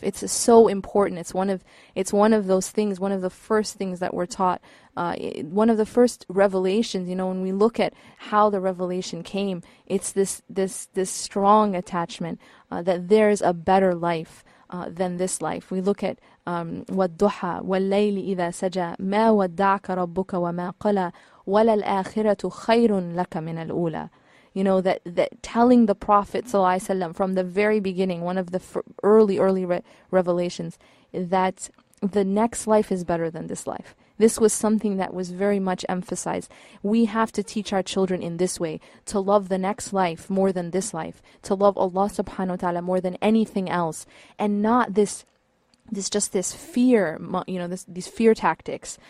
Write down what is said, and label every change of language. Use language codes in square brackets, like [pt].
[en] It's so important. It's one of those things, one of the first things that we're taught, one of the first revelations. When we look at how the revelation came, it's this strong attachment that there's a better life than this life. We look at [ar] وَالضُّحَى وَاللَّيْلِ إِذَا سَجَى مَا وَدَّعَكَ رَبُّكَ وَمَا قَلَى وَلَلْآخِرَةُ خَيْرٌ لَكَ مِنَ الْأُولَى. [en] That telling the Prophet ﷺ from the very beginning, one of the early revelations, that the next life is better than this life. This was something that was very much emphasized. We have to teach our children in this way, to love the next life more than this life, to love Allah subhanahu wa ta'ala more than anything else, and not this fear, these fear tactics.